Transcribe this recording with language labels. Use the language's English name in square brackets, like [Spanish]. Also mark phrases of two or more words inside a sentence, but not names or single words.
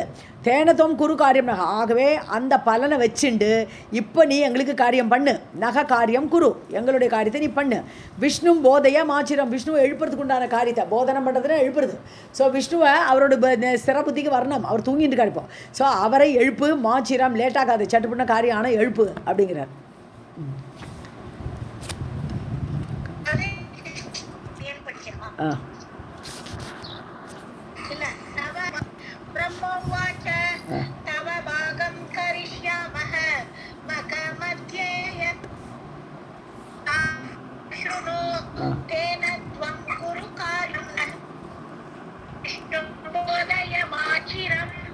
[Sanskrit] तेन त्वं कुरु कार्यं नः, [Tamil] ஆகவே அந்த பலனை வச்சுண்டு இப்போ நீ எங்களுக்கு காரியம் பண்ணு. [Sanskrit] नः कार्यं कुरु, [Tamil] எங்களுடைய காரியத்தை நீ பண்ணு. [Sanskrit] विष्णुं बोधय माचिरम्, [Tamil] விஷ்ணுவை எழுப்புறதுக்கு உண்டான காரியத்தை போதனம் பண்ணுறதுன்னா எழுப்புறது. ஸோ விஷ்ணுவை அவரோட ஸ்திர புத்திக்கு வரணும், அவர் தூங்கிட்டு இருக்கார் இப்போ. ஸோ அவரை எழுப்பு, மாச்சிரம் லேட்டாகாது, சட்டுப்பண்ண காரியம் ஆனால் எழுப்பு அப்படிங்கிறார். [Sanskrit] तव भागं करिष्यामः मखमध्ये शृणु तेन त्वं कुरु कार्यं बोधयमाचिरम्.